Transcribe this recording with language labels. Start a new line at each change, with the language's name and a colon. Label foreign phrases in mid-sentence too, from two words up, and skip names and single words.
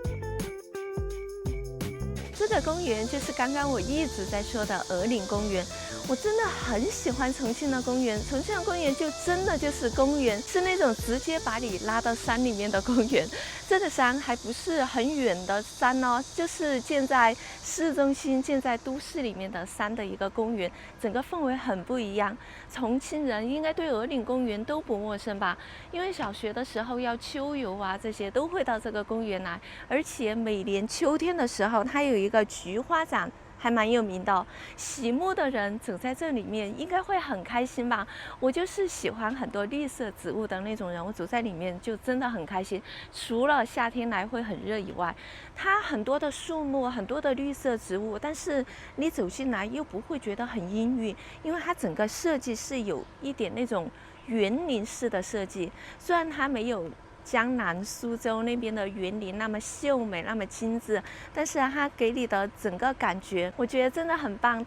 Chinese: 这个公園就是剛剛我一直在說的鵝嶺公園。我真的很喜歡重慶的公園，重慶的公園就真的就是公園，是那種直接把你拉到山裡面的公園。這個山還不是很遠的山哦，就是建在市中心、建在都市裡面的山的一個公園，整個氛圍很不一樣。重慶人應該對鵝嶺公園都不陌生吧？因為小學的時候要秋遊啊，這些都會到這個公園來，而且每年秋天的時候，它有一個菊花展。還蠻有名的，喜慕的人走在這裡面應該會很開心吧。我就是喜歡很多綠色植物的那種人，我走在裡面就真的很開心。除了夏天來會很熱以外，它很多的樹木，很多的綠色植物，但是你走進來又不會覺得很陰鬱，因為它整個設計是有一點那種園林式的設計，雖然它沒有江南蘇州那邊的園林那麼秀美，那麼精緻，但是它給你的整個感覺，我覺得真的很棒。